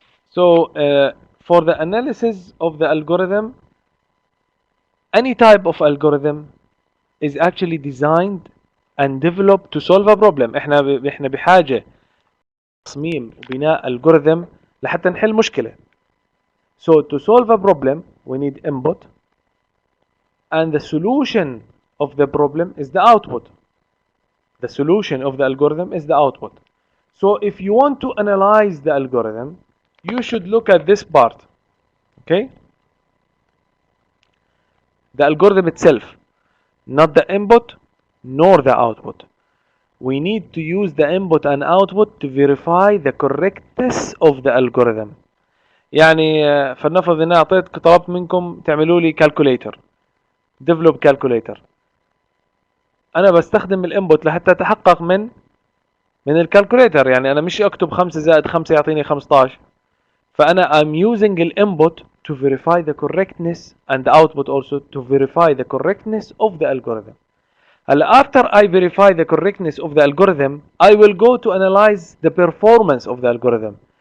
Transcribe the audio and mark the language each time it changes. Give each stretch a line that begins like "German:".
English: So for the analysis of the algorithm, any type of algorithm is actually designed and developed to solve a problem.
Arabic: احنا بحاجة تصميم وبناء algorithm لحتى نحل مشكلة.
English: So to solve a problem we need input, and the solution of the problem is the output. The solution of the algorithm is the output. So if you want to analyze the algorithm, you should look at this part. Okay? The algorithm itself, not the input nor the output. We need to use the input and output to verify the correctness of the algorithm.
Arabic: يعني فلنفرض ان انا طلبت منكم تعملوا لي calculator,
English: develop calculator.
Arabic: انا بستخدم الانبوت لحتى اتحقق من الكالكوليتر. يعني انا مش اكتب 5 زائد 5 يعطيني 15. فانا
English: I'm using الانبوت to verify the correctness and the output also to verify the correctness of the algorithm.
Arabic: هلا
English: after I verify the correctness of the algorithm, I will go to analyze the performance of the algorithm.